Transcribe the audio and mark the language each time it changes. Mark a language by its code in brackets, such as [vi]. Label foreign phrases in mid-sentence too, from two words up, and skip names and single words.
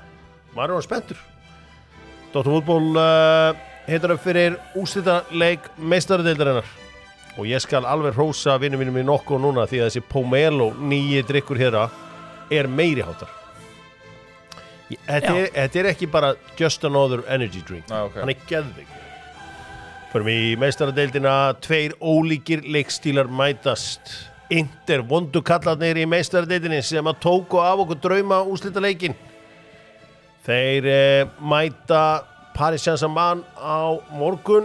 [is] Maður er spenntur. Dr. Fútból heitar upp fyrir úrslitaleik meistaradeildarinnar. Og ég skal alveg hrósa vinum mínum í nokkuð núna því að þessi Pomelo nýji drykkur hérna er meiri háttar. Þetta er ekki bara [en] just another energy drink. [is] Hann er geðveik. Förum í meistaradeildina, 2 ólíkir leikstílar mætast. Inter vondu kallarnir í meistaradeildinni sem að tóku af okkur drauma úrslitaleikin. Þeir mæta Paris Saint-Germain á morgun.